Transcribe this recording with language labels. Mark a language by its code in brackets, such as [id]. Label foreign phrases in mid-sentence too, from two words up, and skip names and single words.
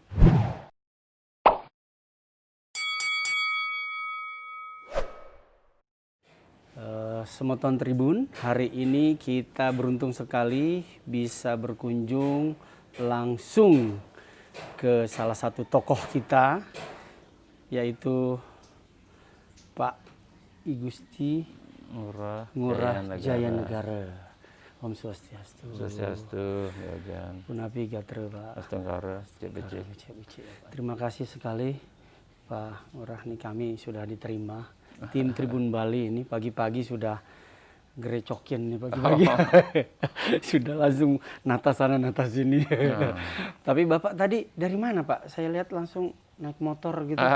[id] Semeton Tribun, hari ini kita beruntung sekali bisa berkunjung langsung ke salah satu tokoh kita, yaitu Pak I Gusti Ngurah Jayanegara. [ban] Om Swastiastu. [id] Swastiastu, ya Jan. [ban] Punapi Gatra, Pak. [id] Astungkara, CBC. Terima kasih sekali Pak Ngurah, nih kami sudah diterima. Tim Tribun Bali ini pagi-pagi sudah gerecokin nih pagi-pagi. Sudah langsung nata sana nata sini. Tapi Bapak tadi dari mana Pak? Saya lihat langsung naik motor gitu.